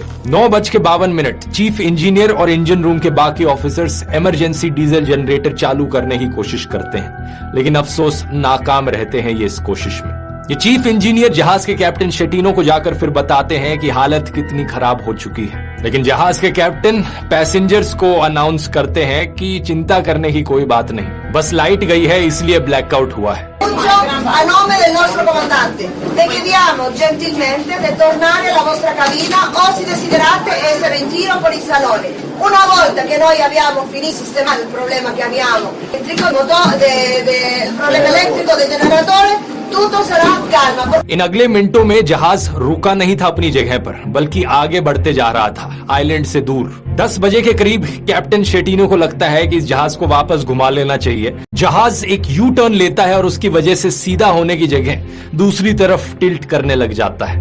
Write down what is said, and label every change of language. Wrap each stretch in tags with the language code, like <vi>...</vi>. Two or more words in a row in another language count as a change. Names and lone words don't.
<hi>9:52</hi> <en>chief engineer</en> <hi>और</hi> <en>engine room</en> <hi>के बाकी ऑफिसर्स</hi> <en>emergency diesel generator</en> <hi>चालू करने की कोशिश करते हैं, लेकिन अफसोस नाकाम रहते हैं ये इस कोशिश में। ये</hi> <en>chief engineer</en> <hi>जहाज के कैप्टन शेटिनो को जाकर फिर बताते हैं कि हालत कितनी खराब हो चुकी है, लेकिन जहाज के कैप्टन पैसेंजर्स को अनाउंस करते हैं कि चिंता करने की कोई बात नहीं, बस लाइट गई है इसलिए ब्लैकआउट हुआ है।</hi> <it>A nome del nostro comandante, le chiediamo gentilmente di tornare alla vostra cabina o se desiderate essere in giro per il salone. Una volta che noi abbiamo finito di sistemare il problema che abbiamo, il problema elettrico del generatore, tutto sarà calma.</it> <hi>इन अगले मिनटों में जहाज रुका नहीं था अपनी जगह पर, बल्कि आगे बढ़ते जा रहा था आइलैंड से दूर। 10 बजे के करीब कैप्टन शेटिनो को लगता है कि इस जहाज को वापस घुमा लेना चाहिए। जहाज एक</hi> <en>U-turn</en> <hi>लेता है और उसकी वजह से सीधा होने की जगह दूसरी तरफ टिल्ट करने लग जाता है।</hi>